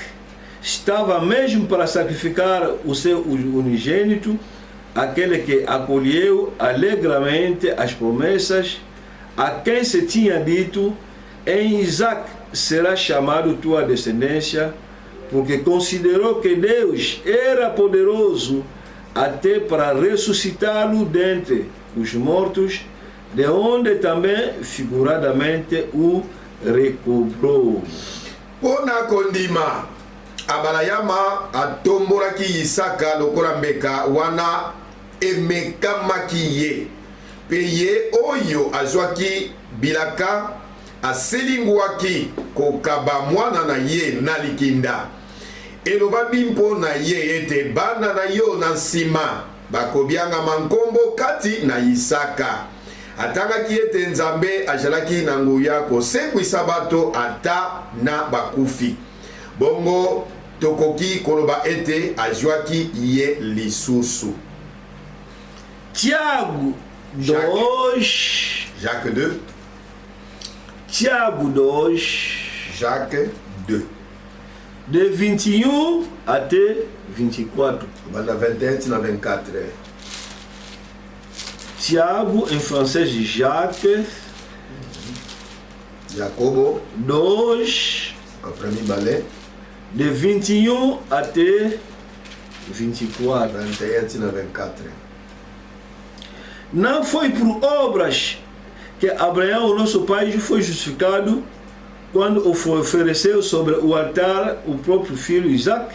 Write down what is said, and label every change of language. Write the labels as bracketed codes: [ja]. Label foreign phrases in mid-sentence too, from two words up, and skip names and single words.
[pt] Estava mesmo para sacrificar o seu unigênito, aquele que acolheu alegremente as promessas, a quem se tinha dito: em Isaac será chamado tua descendência, porque considerou que Deus era poderoso até para ressuscitá-lo dentre os mortos, de onde também figuradamente o recobrou. [ln] Pona kondima abalayama atomboraki Isaka lokola mbeka wana emekamaki ye pe ye oyo azwaki bilaka aselingwaki kokaba mwana na ye na likinda elobami mpo na ye ete bana na yo na nsima bakobiangama nkombo kati na Isaka. Atangaki ete Nzambe azalaki na nguya kosekwisa bato ata na bakufi. Bongo tokoki koloba ete azwaki ye lisusu. [pt] Tiago 2. [ln] Jacques 2. [pt] Tiago 2. [ln] Jacques 2. [pt] De 21 até 24. [ln] Banda 21 na 24. [pt] Tiago, em francês, Jacques. Jacobo 2. [fr] en premier ballet. [pt] De 21 até 24. [ln] 21 na 24. [pt] Não foi por obras que Abraão, nosso pai, foi justificado quando ofereceu sobre o altar o próprio filho Isaac.